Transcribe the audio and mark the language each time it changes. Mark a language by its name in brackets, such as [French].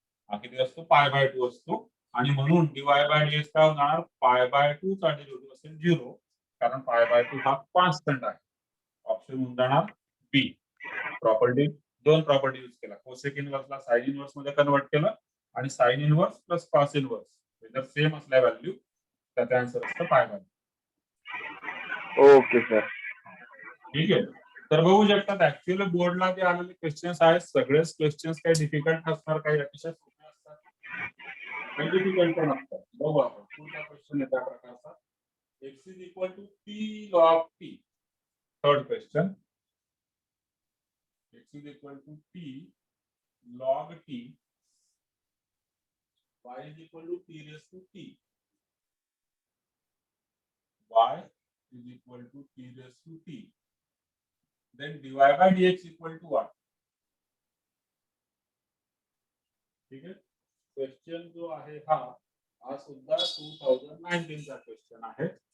[Marathi] हा किती असतो pi by 2 असतो आणि म्हणून dy by dx काय होणार pi by 2 चा डेरिव्हेटिव्ह असेल 0 कारण पाय बाय 2 हा कॉन्स्टंट आहे ऑप्शन होऊन जाणार बी प्रॉपर्टी दोन प्रॉपर्टी यूज केला कोसेक इनवर्सला साइन इनवर्स मध्ये कन्वर्ट केलं आणि sine inverse plus cos inverse जर सेम असल्या व्हॅल्यू त्याचा आन्सर असतं पाय बाय ओके सर ठीक आहे तर बघू शकतात ऍक्च्युअली बोर्डला जे आलेले क्वेश्चन्स आहेत सगळेच क्वेश्चन्स काही डिफिकल्ट असणार काही अतिशय सोपे असतात काही डिफिकल्ट पण असतात बघू आपण पुढचा क्वेश्चन आहे त्या प्रकारचा [English] x is equal to p log t. Third question. X is equal to p log t. Y is equal to t raised to t. Y is equal to t raised to t. Then dy by dx equal to what. [Marathi] ठीक आहे. Question जो आहे हा सुद्धा 2019 चा question आहे.